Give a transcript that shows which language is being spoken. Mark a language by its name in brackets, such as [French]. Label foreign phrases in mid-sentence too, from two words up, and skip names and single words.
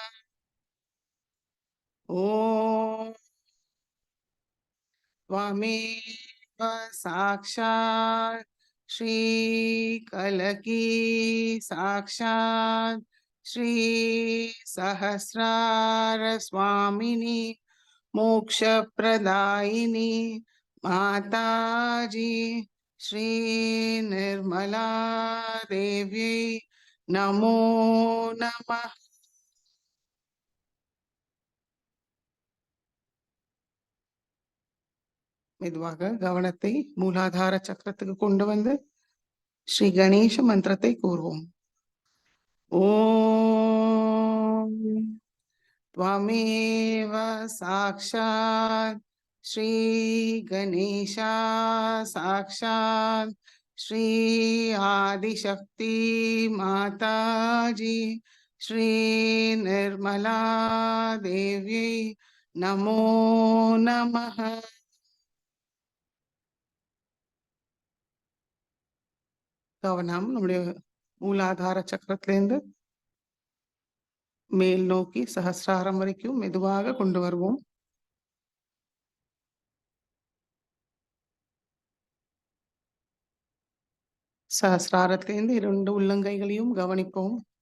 [Sanskrit] ओम त्वमेव साक्षात् श्री कलकी साक्षात् श्री सहस्रार स्वामिनी मोक्ष प्रदायिनी माता जी श्री निर्मला देव्यै नमो नमः। [Tamil] மெதுவாக கவனத்தை மூலாதார சக்கரத்துக்கு கொண்டு வந்து ஸ்ரீ கணேச மந்திரத்தை கூறுவோம். [Sanskrit] ஓம் त्वमेव साक्षात् श्री गणेशा साक्षात् श्री आदिशक्ति माता जी श्री निर्मला देव्यै नमो नमः। [Tamil] கவனம் நம்முடைய மூலாதார சக்கரத்திலிருந்து மேல் நோக்கி சஹஸ்ராரம் வரைக்கும் மெதுவாக கொண்டு வருவோம். சஹஸ்ராரத்திலிருந்து 2 உள்ளங்கைகளையும் கவனிப்போம்.